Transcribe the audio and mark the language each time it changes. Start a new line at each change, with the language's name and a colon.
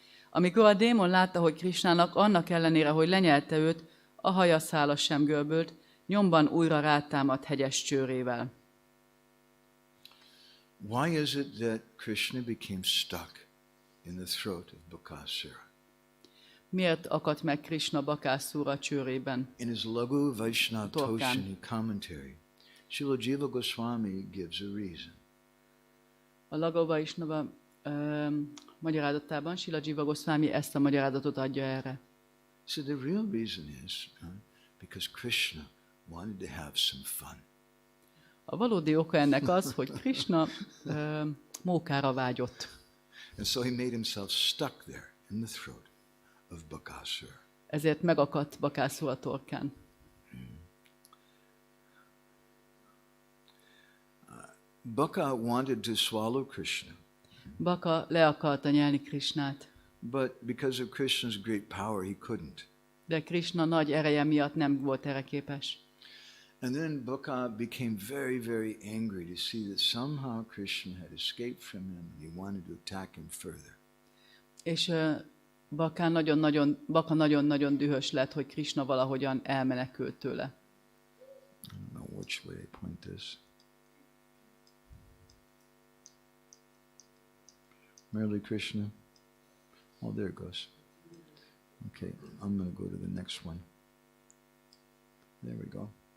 Hungarian: Amikor a démon látta, hogy Krishnának annak ellenére, hogy lenyelte őt, a haja szála sem görbült, nyomban újra rátámadt hegyes csőrével.
English: Why is it that Krishna became stuck in the throat of Bakasura?
Hungarian: Miért akadt meg Krishna Bakasura csőrében?
English: In his Laghu Vaishnava
Hungarian: Torkán.
English: Toshini commentary, Srila Jiva Goswami gives a reason.
Hungarian: A Laghu Vaishnava magyarázatában Srila Jiva Goswami ezt a magyarázatot adja erre.
English: So the real reason is because Krishna wanted to have some fun.
Hungarian: A valódi oka ennek az, hogy Krishna mókára vágyott.
English: And so he made himself stuck there in the throat of Bakasura.
Hungarian: Ezért megakadt Bakasura torkán.
English: Baka wanted to swallow Krishna,
Hungarian: Baka le akarta nyelni Krishnát,
English: but because of Krishna's great power, he couldn't.
Hungarian: de Krishna nagy ereje miatt nem volt erre képes.
English: And then Baka became very, very angry to see that somehow Krishna had escaped from him and he wanted to attack him further.
Hungarian: És Baka nagyon-nagyon dühös lett, hogy Krishna valahogyan elmenekült tőle.
English: I don't know which way I point this. Merely Krishna. Oh, there it goes. Okay, I'm going to go to the next one. There we go.